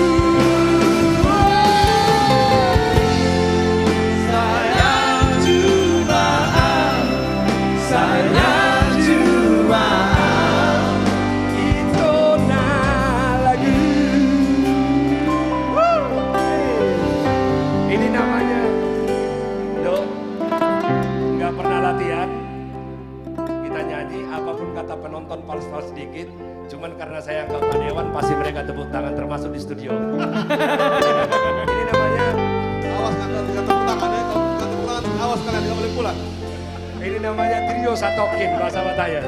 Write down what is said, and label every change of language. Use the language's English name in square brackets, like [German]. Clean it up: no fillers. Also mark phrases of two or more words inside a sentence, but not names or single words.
[Indonesian] Sayang Jumaat, sayang Jumaat, itu nalagu. Ini namanya nggak pernah latihan, kita nyanyi apapun kata penonton fals-fals sedikit, cuman karena saya anggap Pak Dewan pasti mereka tepuk tangan termasuk di studio. Ini namanya Awas nggak tepuk tangan ya, kalau nggak tepuk tangan awas kalian nggak boleh pulang. ini namanya trio satokin bahasa Bataya.